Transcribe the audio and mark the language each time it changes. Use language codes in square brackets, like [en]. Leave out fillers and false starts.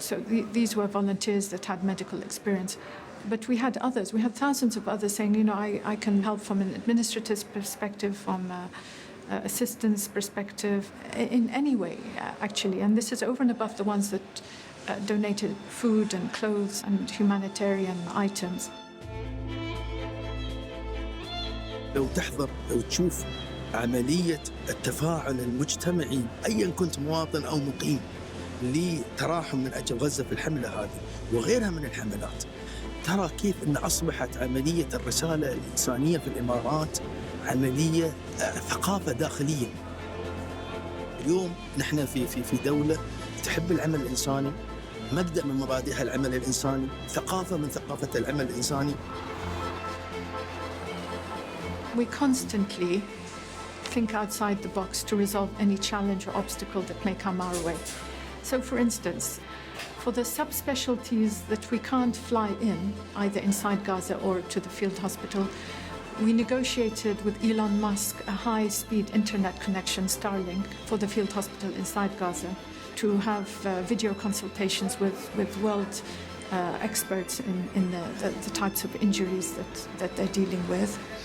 [en] So these were volunteers that had medical experience. But we had others, we had thousands of others saying, you know, I can help from an administrative perspective, from assistance perspective, in any way, actually. And this is over and above the ones that donated food and clothes and humanitarian items. [ar] لو تحضر لو تشوف عملية التفاعل المجتمعي أيا كنت مواطن أو مقيم لتراحم من أجل غزة في الحملة هذه وغيرها من الحملات، ترى كيف أن أصبحت عملية الرسالة الإنسانية في الإمارات عملية ثقافة داخلية. اليوم نحن في دولة تحب العمل الإنساني، مبدأ من مبادئها العمل الإنساني، ثقافة من ثقافة العمل الإنساني. [en] We constantly think outside the box to resolve any challenge or obstacle that may come our way. So, for instance, for the subspecialties that we can't fly in, either inside Gaza or to the field hospital, we negotiated with Elon Musk a high-speed internet connection, Starlink, for the field hospital inside Gaza to have video consultations with world experts in the types of injuries that they're dealing with.